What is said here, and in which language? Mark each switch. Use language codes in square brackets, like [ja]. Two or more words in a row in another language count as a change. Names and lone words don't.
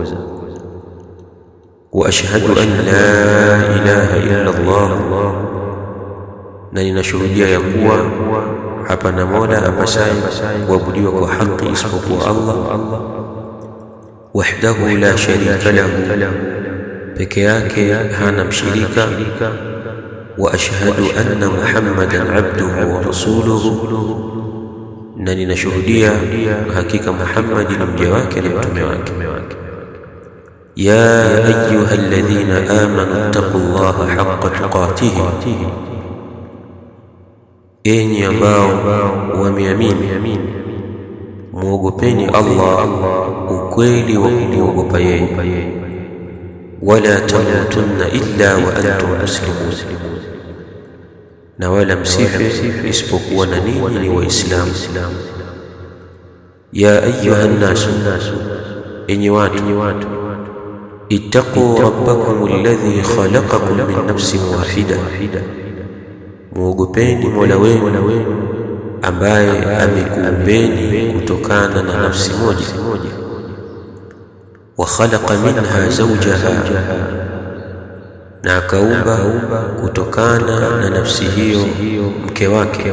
[ar] وأشهد أن لا إله إلا الله, [sw] na ninashuhudia ya kuwa hapana mola apasaye kuabudiwa kwa haki isipokuwa Allah, [ar] وحده لا شريك له, [sw] peke yake hana mshirika. [ar] وأشهد أن محمدا عبده ورسوله, [sw] na ninashuhudia hakika Muhammad ni mja wake na mtume wake. [ar] يا أيها الذين آمنوا اتقوا الله حق تقاته, [sw] enyi ambao wameamini, muogopeni Allah ukweli wa kumwogopa yeye. [ar] ولا تموتن إلا وأنتم مسلمون, [sw] na wala msife isipokuwa na ninyi ni Waislamu. [ar] يا أيها الناس, [sw] enyi watu, [ar] اتقوا ربكم الذي خلقكم من نفس واحدة, [sw] muogopeni Mola wenu ambaye amekuumbeni kutokana na nafsi moja. [ar] وخلق منها زوجها, [sw] na akaumba kutokana na nafsi hiyo mke wake.